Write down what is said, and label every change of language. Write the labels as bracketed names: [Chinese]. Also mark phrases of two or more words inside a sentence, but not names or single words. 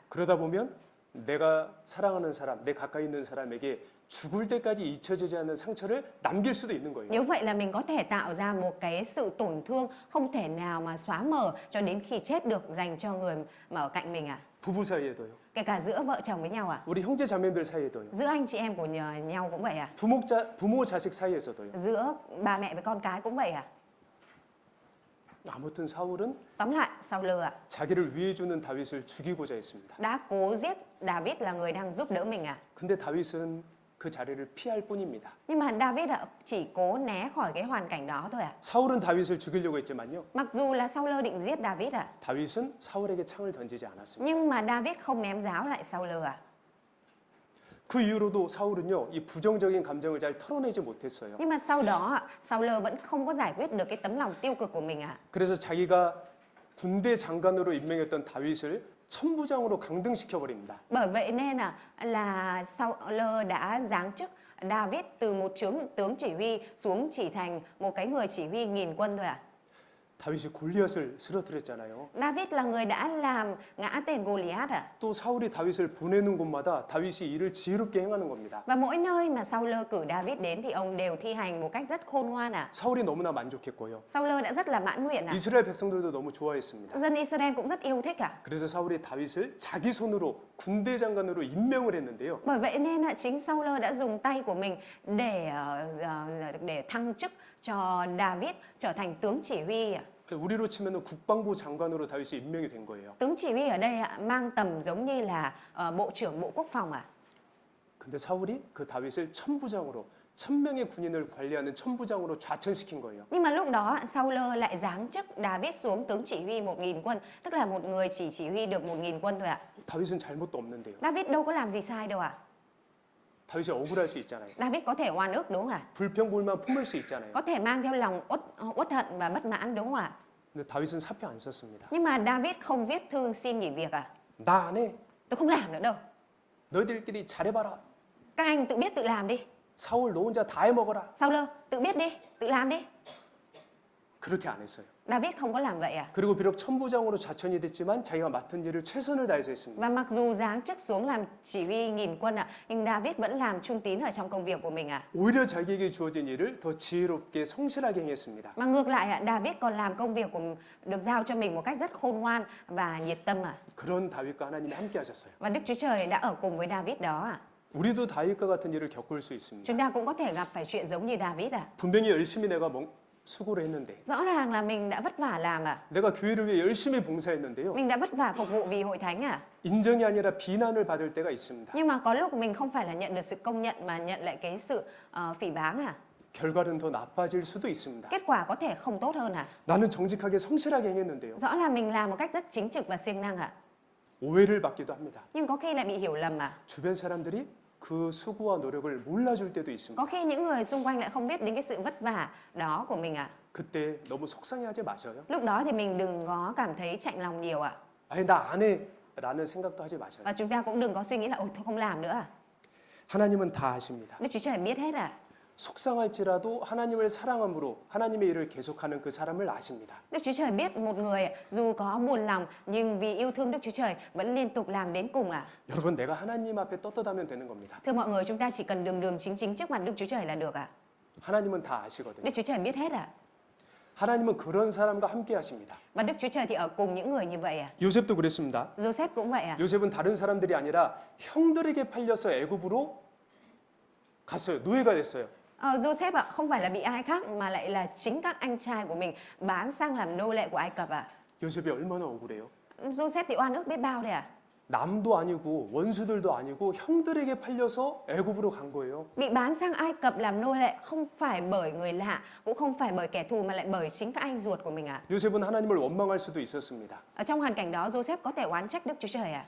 [Korean] 그러다 보면 내가 사랑하는 사람, 내 가까이 있는 사람에게 죽을 때까지 잊혀지지 않는 상처를 남길 수도 있는 거예요. [Vietnamese] Nếu vậy là mình có thể tạo ra một cái sự tổn thương không thể nào mà xóa mờ cho đến khi chết được dành cho người mà ở cạnh mình ạ. [Korean] 부부 사이에도요. [Vietnamese] Kể cả giữa vợ chồng với nhau ạ. [Korean] 우리 형제 자매들 사이에도요. [Vietnamese] Giữa anh chị em của nhau cũng vậy ạ. [Korean] 부모 자식 사이에서도요. [Vietnamese] Giữa ba mẹ với con cái cũng vậy ạ. [Korean] 아무튼 사울은 [Vietnamese] Tóm lại, Saul ạ, [Korean] 자기를 위해 주는 다윗을 죽이고자 했습니다. [Vietnamese] đã cố giết David là người đang giúp đỡ mình ạ. [Korean] 근데 다윗은 그 자리를 피할 뿐입니다. [Vietnamese] Nhưng mà David ạ, chỉ cố né khỏi cái hoàn cảnh đó thôi ạ. [Korean] 사울은 다윗을 죽이려고 했지만요. [Vietnamese] Mặc dù là Saul định giết David ạ, [Korean] 다윗은 사울에게 창을 던지지 않았습니다. [Vietnamese] nhưng mà David không ném giáo lại Saul ạ. [Korean] 그 이후로도 사울은요, 이 부정적인 감정을 잘 털어내지 못했어요. [Vietnamese] Nhưng mà sau đó ạ, Saul vẫn không có giải quyết được cái tấm lòng tiêu cực của mình ạ. [Korean] 그래서 자기가 군대 장관으로 임명했던 다윗을 천부장으로 강등시켜 버립니다. [Vietnamese] Bởi vậy nên là Saul đã giáng chức David từ một tướng chỉ huy xuống chỉ thành một cái người chỉ huy 1000 quân thôi ạ. [Korean] 다윗이 골리앗을 쓰러뜨렸잖아요. [Vietnamese] David là người đã làm ngã tên Goliath à? [Korean] 또 사울이 다윗을 보내는 곳마다 다윗이 일을 지혜롭게 행하는 겁니다. [Vietnamese] Và mỗi nơi mà Saul cử David đến thì ông đều thi hành một cách rất khôn ngoan à? [Korean] 사울이 너무나 만족했고요. [Vietnamese] Saul đã rất là mãn nguyện à? [Korean] 이스라엘 백성들도 너무 좋아했습니다. [Vietnamese] Dân Israel cũng rất yêu thích à? [Korean] 그래서 사울이 다윗을 자기 손으로 군대 장관으로 임명을 했는데요. [Vietnamese] Bởi vậy nên là chính Saul đã dùng tay của mình để thăng chức cho David trở thành tướng chỉ huy. [Korean] 우리로 치면은 국방부 장관으로 다윗이 임명이 된 거예요. [Vietnamese] Tướng chỉ huy ở đây mang tầm giống như là bộ trưởng Bộ Quốc phòng à? [Korean] 근데 사울이 그 다윗을 천부장으로 1000명의 군인을 관리하는 천부장으로 좌천시킨 거예요. [Vietnamese] Nhưng mà lúc đó Saul lại giáng chức David xuống tướng chỉ huy 1000 quân, tức là một người chỉ huy được 1000 quân thôi ạ. [Korean] 다윗은 잘못도 없는데요. [Vietnamese] David đâu có làm gì sai đâu ạ. [Korean] 다윗이 억울할 수 있잖아요. [Vietnamese] David có thể oan ức đúng không ạ? [Korean] 불평불만 품을 수 있잖아요. [Vietnamese] Có thể mang theo lòng uất hận và bất mãn đúng không ạ? [Korean] 근데 다윗은 사표 안 썼습니다. [Vietnamese] Nhưng mà David không viết thư xin nghỉ việc à? [Korean] 나 안 해. [Vietnamese] Tôi không làm nữa đâu. [Korean] 너희들끼리 잘해봐라. [Vietnamese] Các anh tự biết tự làm đi. [Korean] 사울 너 혼자 다 해먹어라. [Vietnamese] Saul tự biết đi, tự làm đi. [Korean] 그렇게 안 했어요. [Vietnamese] David không có làm vậy à? [Korean] 그리고 비록 천부장으로 좌천이 됐지만 자기가 맡은 일을 최선을 다해서 했습니다. [Vietnamese] Và mặc dù giáng chức xuống làm chỉ huy 1000 quân ạ, nhưng David vẫn làm trung tín ở trong công việc của mình ạ. [Korean] 오히려 자기에게 주어진 일을 더 지혜롭게 성실하게 행했습니다. [Vietnamese] Mà ngược lại ạ, David còn làm công việc được giao cho mình một cách rất khôn ngoan và nhiệt tâm ạ. [Korean] 그런 다윗과 하나님이 함께 하셨어요. [Vietnamese] Và Đức Chúa Trời đã ở cùng với David đó ạ. [Korean] 우리도 다윗과 같은 일을 겪을 수 있습니다. [Vietnamese] Chúng ta cũng có thể gặp phải chuyện giống như David ạ. [Korean] 분명히 열심히 내가 수고를 했는데 [Vietnamese] Rõ ràng là mình đã vất vả làm ạ. [Korean] 내가 교회를 위해 열심히 봉사했는데요. [Vietnamese] Mình đã vất vả phục vụ vì hội thánh ạ. [Korean] 인정이 아니라 비난을 받을 때가 있습니다. [Vietnamese] Nhưng mà có lúc mình không phải là nhận được sự công nhận mà nhận lại cái sự phỉ báng à. [Korean] 결과는 더 나빠질 수도 있습니다. [Vietnamese] Kết quả có thể không tốt hơn à. [Korean] 나는 정직하게 성실하게 행했는데요. [Vietnamese] Rõ là mình làm một cách rất chính trực và siêng năng ạ. [Korean] 오해를 받기도 합니다. [Vietnamese] Nhưng có khi lại bị hiểu lầm à. [Korean] 주변 사람들이 그 수고와 노력을 몰라줄 때도 있습니다. [Vietnamese] Có khi những người xung quanh lại không biết đến cái sự vất vả đó của mình ạ. [Korean] 그때 너무 속상해하지 마셔요. [Vietnamese] Lúc đó thì mình đừng có cảm thấy chạnh lòng nhiều ạ. [Korean] 아니 나 안 해라는 생각도 하지 마셔요. [Vietnamese] Và chúng ta cũng đừng có suy nghĩ là ôi thôi không làm nữa à. [Korean] 하나님은 다 아십니다. [Vietnamese] Đức Chúa Trời biết hết à. [Korean] 속상할지라도 하나님을 사랑함으로 하나님의 일을 계속하는 그 사람을 아십니다. [Vietnamese] Đức Chúa Trời biết một người dù có buồn lòng nhưng vì yêu thương Đức Chúa Trời vẫn liên tục làm đến cùng à. [Korean] 여러분 내가 하나님 앞에 떳떳하면 되는 겁니다. [Vietnamese] Thưa mọi người, chúng ta chỉ cần đường chính trước mặt Đức Chúa Trời là được ạ. [Korean] 하나님은 다 아시거든요. [Vietnamese] Đức Chúa Trời biết hết ạ. [Korean] 하나님은 그런 사람과 함께 하십니다. [Vietnamese] Và Đức Chúa Trời thì ở cùng những người như vậy à. [Korean] 요셉도 그랬습니다. [Vietnamese] Joseph cũng vậy à. [Korean] 요셉은 다른 사람들이 아니라 형들에게 팔려서 애굽으로 갔어요. 노예가 됐어요. [Vietnamese] Joseph ạ, không phải là bị ai khác mà lại là chính các anh trai của mình bán sang làm nô lệ của Ai Cập ạ. [Korean] 요셉이 얼마나 억울해요. [Vietnamese] Joseph thì oan ức biết bao đấy à. [Korean] 남도 아니고 원수들도 아니고 형들에게 팔려서 애굽으로 간 거예요. [Vietnamese] Bị bán sang Ai Cập làm nô lệ không phải bởi người lạ, cũng không phải bởi kẻ thù mà lại bởi chính các anh ruột của mình ạ. [Korean] 요셉은 하나님을 원망할 수도 있었습니다. [Vietnamese] Ở trong hoàn cảnh đó, Joseph có thể oán trách Đức Chúa Trời ạ.